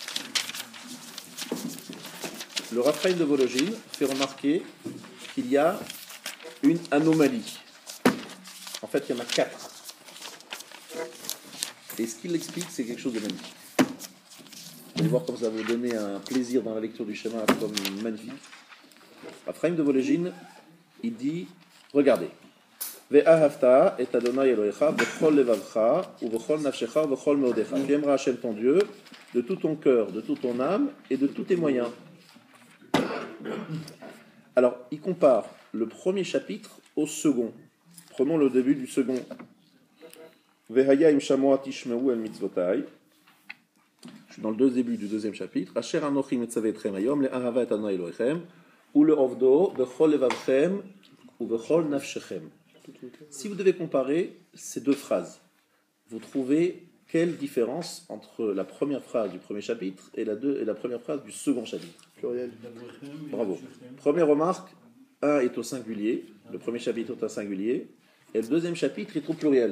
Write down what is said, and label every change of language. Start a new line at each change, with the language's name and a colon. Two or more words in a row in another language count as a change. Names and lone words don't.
French: Le Raphaël de Vologine fait remarquer qu'il y a une anomalie. En fait, il y en a 4. Et ce qu'il explique, c'est quelque chose de magnifique. Vous allez voir comme ça va vous donner un plaisir dans la lecture du schéma comme magnifique. Raphaël de Vologine, il dit, regardez,
Hebrew: ואהבת את אדוני אלוהיך בכל לבבך ובכל נפשך ובכל מאודך.
French: Tu aimeras Hashem ton Dieu de tout ton cœur, de toute ton âme et de tous tes moyens. Alors, il compare le premier chapitre au second. Prenons le début du second.
Hebrew: והיה אם שמוע תשמעו אל מצוותי.
French: Je suis dans le début du deuxième chapitre.
Hebrew: אשר אנכי מצווה אתכם היום לאהבה את אדוני אלוהיכם ולעובדו בכל לבבכם ובכל נפשכם.
French: Si vous devez comparer ces deux phrases, vous trouvez quelle différence entre la première phrase du premier chapitre et la première phrase du second chapitre? Pluriel. Bravo. Première remarque, un est au singulier, le premier chapitre est au singulier, et le deuxième chapitre est au pluriel.